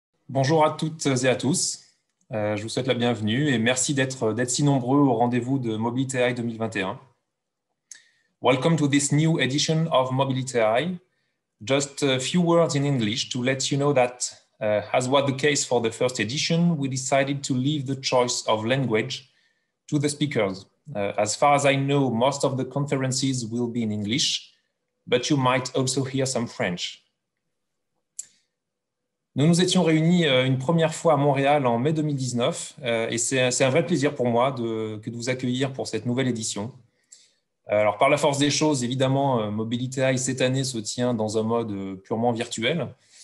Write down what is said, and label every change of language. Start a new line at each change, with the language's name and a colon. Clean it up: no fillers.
French: Bonjour à toutes et à tous. Je vous souhaite la bienvenue et merci d'être si nombreux au rendez-vous de Mobility AI 2021.
English: Welcome to this new edition of Mobility AI. Just a few words in English to let you know that, as was the case for the first edition, we decided to leave the choice of language to the speakers. As far as I know, most of the conferences will be in English, but you might also hear some French.
French: Nous nous étions réunis une première fois à Montréal en mai 2019 et c'est un vrai plaisir pour moi que de vous accueillir pour cette nouvelle édition. Alors, par la force des choses, évidemment, Mobility AI cette année se tient dans un mode purement virtuel.